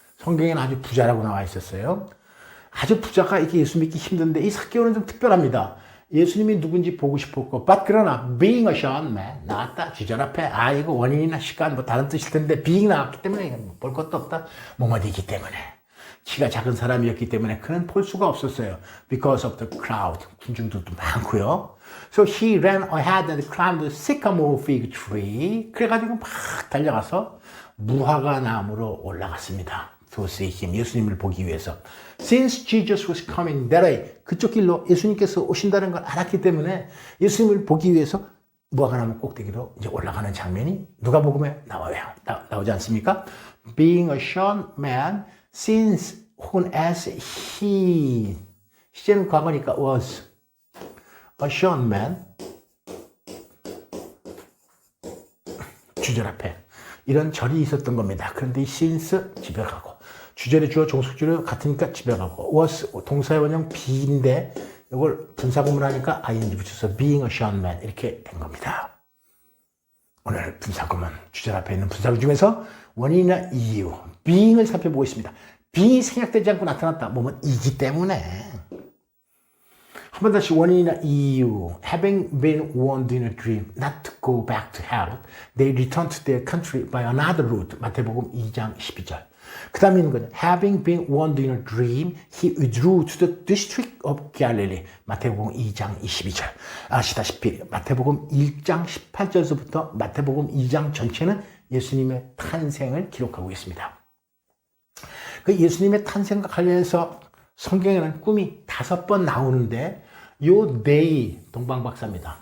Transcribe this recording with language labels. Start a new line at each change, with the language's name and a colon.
Korean: 성경에는 아주 부자라고 나와 있었어요. 아주 부자가 이렇게 예수 믿기 힘든데 이 삭개오는 좀 특별합니다. 예수님이 누군지 보고 싶었고, 그러나
English: being a short man
Korean: 나왔다. 주절 앞에 이거 원인이나 시간 뭐 다른 뜻일 텐데 being 나왔기 때문에 볼 것도 없다. 뭐뭐이기 때문에. 키가 작은 사람이었기 때문에 그는 볼 수가 없었어요.
English: Because of the crowd.
Korean: 군중들도 많고요.
English: So he ran ahead and climbed the sycamore fig tree.
Korean: 그래가지고 막 달려가서 무화과 나무로 올라갔습니다.
English: To see him.
Korean: 예수님을 보기 위해서.
English: Since Jesus was coming that way.
Korean: 그쪽 길로 예수님께서 오신다는 걸 알았기 때문에 예수님을 보기 위해서 무화과 나무 꼭대기로 이제 올라가는 장면이 누가복음에 나와요. 나오지 않습니까?
English: Being a short man, since
Korean: 혹은
English: as he.
Korean: 시제는 과거니까
English: was. A short man.
Korean: 주절 앞에. 이런 절이 있었던 겁니다. 그런데 이 since 집에 가고. 주절의 주어 종속주어 같으니까 집에 가고. was 동사의 원형 be인데 이걸 분사구문하니까 ing 붙여서
English: being a short man
Korean: 이렇게 된 겁니다. 오늘 분사구문 주절 앞에 있는 분사구 중에서 원인이나 이유 being을 살펴보고 있습니다. being이 생략되지 않고 나타났다. 뭐뭐 이기 때문에. 한 번 다시 원인이나 이유.
English: Having been warned in a dream not to go back to Herod, they returned to their country by another route.
Korean: 마태복음 2장 12절. 그 다음에 있는 거는
English: Having been warned in a dream, he withdrew to the district of Galilee.
Korean: 마태복음 2장 22절. 아시다시피 마태복음 1장 18절에서부터 마태복음 2장 전체는 예수님의 탄생을 기록하고 있습니다. 그 예수님의 탄생과 관련해서 성경에는 꿈이 5번 나오는데 요 day 동방박사입니다.